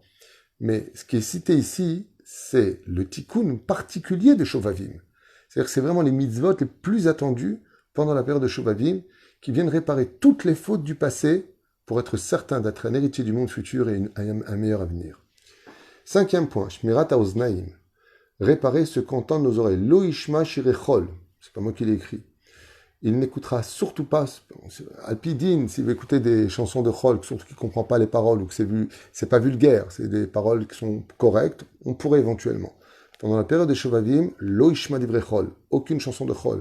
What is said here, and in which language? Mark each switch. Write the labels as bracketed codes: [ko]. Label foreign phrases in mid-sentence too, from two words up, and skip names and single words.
[fr] Mais ce qui est cité ici, c'est le tikkun particulier de Shovavim. C'est-à-dire que c'est vraiment les mitzvot les plus attendus pendant la période de Shovavim qui viennent réparer toutes les fautes du passé pour être certain d'être un héritier du monde futur et un meilleur avenir. 5e point, [he] שמירת האוזניים. [fr] Réparer ce qu'entendent nos oreilles. [he] לא ישמע שירי חול. [fr] C'est pas moi qui l'ai écrit. Il n'écoutera surtout pas, Alpidine, si vous écoutez des chansons de Chol, surtout qui ne comprend pas les paroles ou que c'est pas vulgaire, c'est des paroles qui sont correctes, on pourrait éventuellement. Pendant la période des Shovavim, [he] לא ישמע דברי חול, [fr] aucune chanson de Chol.